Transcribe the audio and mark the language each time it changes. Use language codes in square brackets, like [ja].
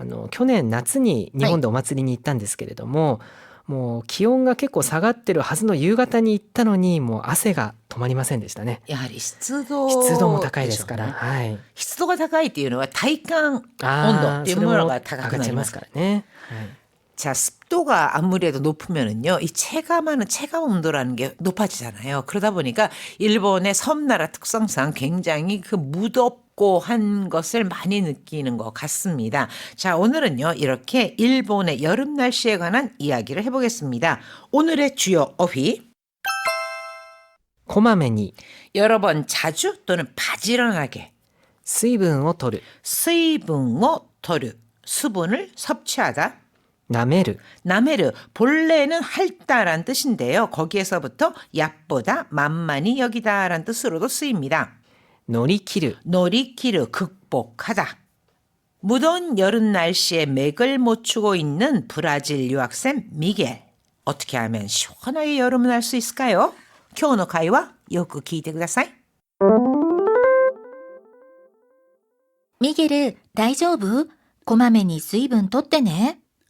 [ja] 去年夏に日本でお祭りに行ったんですけれども、もう気温が結構下がってるはずの夕方に行ったのに、もう汗が止まりませんでしたね。やはり湿度も高いですから、はい。湿度が高いっていうのは体感温度っていうものが高くなりますからね。 [ko] 자, 습도가 아무래도 높으면은요, 이 체감 온도라는 게 높아지잖아요. 그러다 보니까 일본의 섬나라 특성상 굉장히 그 무덥고 한 것을 많이 느끼는 것 같습니다. 자, 오늘은요, 이렇게 일본의 여름 날씨에 관한 이야기를 해보겠습니다. 오늘의 주요 어휘. [ja] こまめに [ko] 여러 번 자주 또는 바지런하게 [ja] 水分を取る [ko] 수분을 수분을 섭취하다. [ja] 나메르 [ko] 나메르 본래는 핥다란 뜻인데요. 거기에서부터 얕보다 만만히 여기다란 뜻으로도 쓰입니다. [ja] 노리키르 [ko] 극복하다. 무더운 여름 날씨에 맥을 못 추고 있는 브라질 유학생 미겔. 어떻게 하면 시원하게 여름을 할 수 있을까요? [ja] 今日の会話よく聞いてください。ミゲル、大丈夫？こまめに水分取ってね。